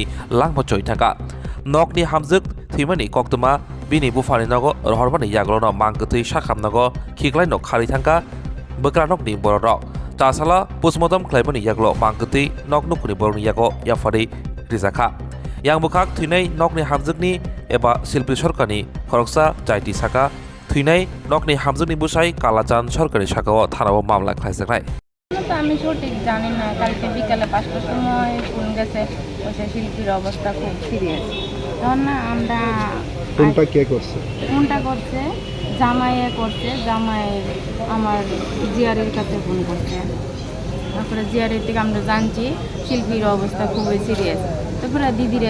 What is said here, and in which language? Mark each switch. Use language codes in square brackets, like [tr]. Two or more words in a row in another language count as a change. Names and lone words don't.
[trp] langmochoi thaka nokni hamjuk thimani koktuma bini bufani nago rohorbani yaglono mangkutui sakhamnago khiklaino khari thangka bwkra nokni borok tasala postmortem khlaimani yaglo mangkutui nok nukuni borokni yago yafari rijaka yang bukhak thuinai nokni hamjukni eba shilpi sorkani khoroksa jaiti saka thuinai nokni hamjukni busai kalachan sorkari sakao thanao মামলা খাইজাকনাই [bn] আমি সঠিক জানি না কালকে বিকালে 5টার সময় ফোন গেছে ওই শিল্পীর অবস্থা খুব সিরিয়াস তখন না আমরা ফোনটা কে করছে জামাইয়ে করছে জামাই আমার জিআরের কাছে ফোন করছে তারপরে জিআরের থেকে আমরা জানছি শিল্পীর অবস্থা খুবই সিরিয়াস তারপরে দিদিরে